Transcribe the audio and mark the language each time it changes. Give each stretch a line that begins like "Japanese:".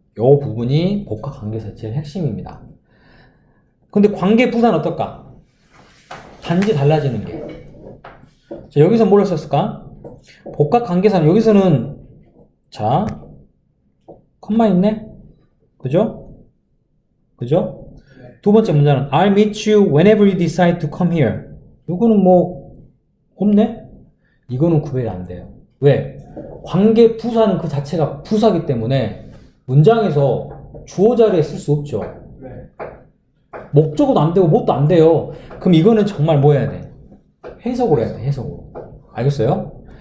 Korean: 요 부분이 복합관계에서 제일 핵심입니다. 근데 관계 부사는 어떨까? 단지 달라지는 게. 자, 여기서 뭘 썼을까? 복합관계사는 여기서는 자, 컴마 있네? 그죠? 그죠? 두 번째 문장은
English: I'll meet you whenever you decide to come here.
Korean: 이거는 뭐 없네? 이거는 구별이 안 돼요. 왜? 관계 부사는 그 자체가 부사기 때문에 문장에서 주어 자리에 쓸 수 없죠. 네. 목적어도 안 되고 뭣도 안 돼요. 그럼 이거는 정말 뭐 해야 돼? 해석을 해야 돼. 해석으로. 알겠어요?